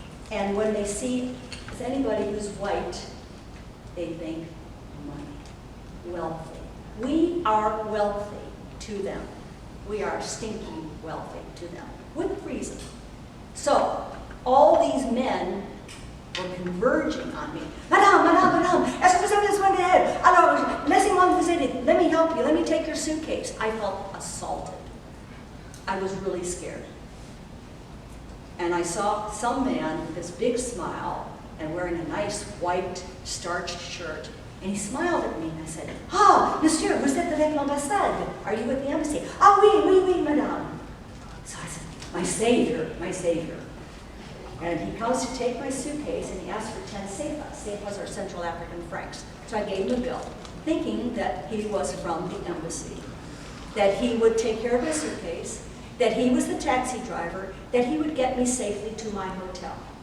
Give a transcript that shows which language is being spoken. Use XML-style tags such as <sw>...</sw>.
<en>And when they see anybody who's white, they think money, wealthy. We are wealthy to them. We are stinky wealthy to them, with reason. So, all these men were converging on me.</en> <fr>Madame, est-ce que vous avez besoin d'aide? Alors, laissez-moi vous aider.</fr> <en>Let me help you. Let me take your suitcase. I felt assaulted. I was really scared. And I saw some man with this big smile and wearing a nice white starched shirt. And he smiled at me and I said,</en> <fr>"Ah, monsieur, vous êtes avec l'ambassade.</fr> <en>Are you with the embassy?"</en> <fr>"Ah, oui, madame."</fr> <en>So I said, my savior. And he comes to take my suitcase and he asked for 10 sefas. Sefas are Central African francs. So I gave him a bill, thinking that he was from the embassy, that he would take care of my suitcase, that he was the taxi driver, that he would get me safely to my hotel.</en>